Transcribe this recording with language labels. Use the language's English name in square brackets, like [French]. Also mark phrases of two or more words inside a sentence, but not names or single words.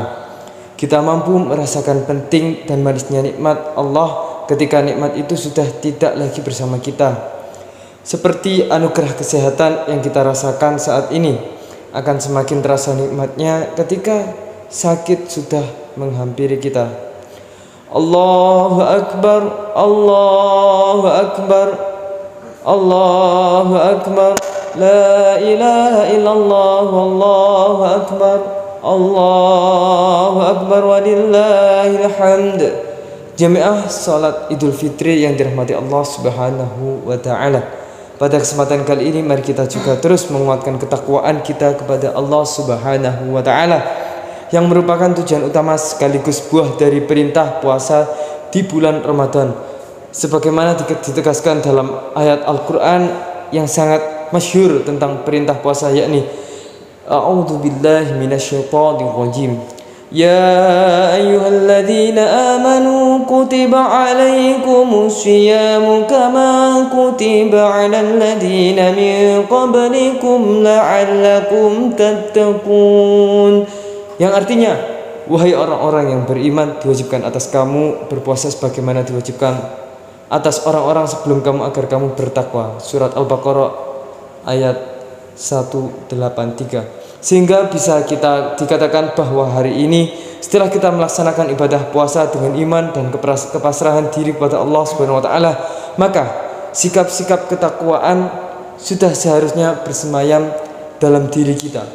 [Indonesian] Kita mampu merasakan penting dan manisnya nikmat Allah ketika nikmat itu sudah tidak lagi bersama kita. Seperti anugerah kesehatan yang kita rasakan saat ini, akan semakin terasa nikmatnya ketika sakit sudah menghampiri kita. [Arabic] الله أكبر، الله أكبر، الله أكبر، لا إله إلا الله، الله أكبر، الله أكبر ولله الحمد. [Indonesian] Jemaah salat Idul Fitri yang dirahmati [Arabic] الله سبحانه وتعالى. [Indonesian] Pada kesempatan kali ini mari kita juga terus menguatkan ketakwaan kita kepada [Arabic] الله سبحانه وتعالى, [Indonesian] yang merupakan tujuan utama sekaligus buah dari perintah puasa di bulan Ramadan, sebagaimana ditegaskan dalam ayat Al-Quran yang sangat masyhur tentang perintah puasa, yakni [Arabic] أعوذ بالله من الشيطان الرجيم. يا أيها الذين آمنوا كتب عليكم الصيام كما كتب على الذين من قبلكم لعلكم تتقون. [Indonesian] Yang artinya, wahai orang-orang yang beriman, diwajibkan atas kamu berpuasa sebagaimana diwajibkan atas orang-orang sebelum kamu agar kamu bertakwa. Surat Al-Baqarah ayat 183. Sehingga bisa kita dikatakan bahwa hari ini setelah kita melaksanakan ibadah puasa dengan iman dan kepasrahan diri kepada [Arabic] الله سبحانه وتعالى, [Indonesian] maka sikap-sikap ketakwaan sudah seharusnya bersemayam dalam diri kita.